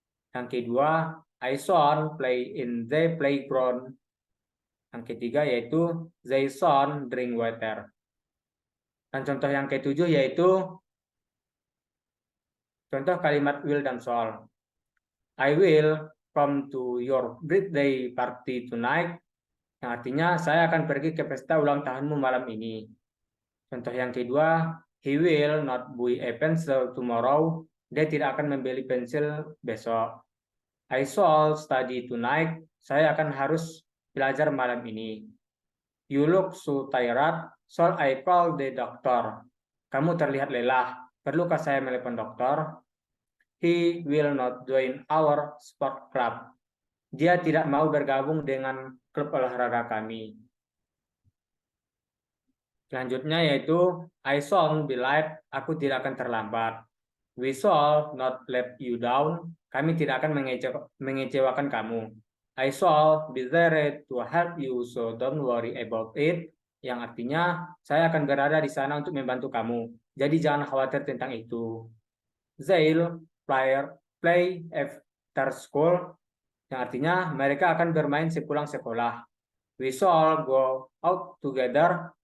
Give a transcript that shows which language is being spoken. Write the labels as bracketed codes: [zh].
[id] Yang kedua, [en] I shall play in the playground. [id] Yang ketiga yaitu, [en] they shall drink water. [id] Dan contoh yang ketujuh yaitu contoh kalimat will dan shall. [en] I will come to your birthday party tonight. [id] Yang artinya saya akan pergi ke pesta ulang tahunmu malam ini. Contoh yang kedua, [en] he will not buy a pencil tomorrow. [id] Dia tidak akan membeli pensil besok. [en] I shall study tonight. [id] Saya akan harus belajar malam ini. [en] You look so tired. Shall I call the doctor? [id] Kamu terlihat lelah. Perlukah saya menelepon dokter? [en] He will not join our sport club. [id] Dia tidak mau bergabung dengan klub olahraga kami. Selanjutnya yaitu, [en] I shall be late. [id] Aku tidak akan terlambat. [en] We shall not let you down. [id] Kami tidak akan mengecewakan kamu. [en] I shall be there to help you, so don't worry about it. [id] Yang artinya, saya akan berada di sana untuk membantu kamu. Jadi jangan khawatir tentang itu. [en] They'll play after school. [id] Yang artinya, mereka akan bermain sepulang sekolah. [en] We shall go out together.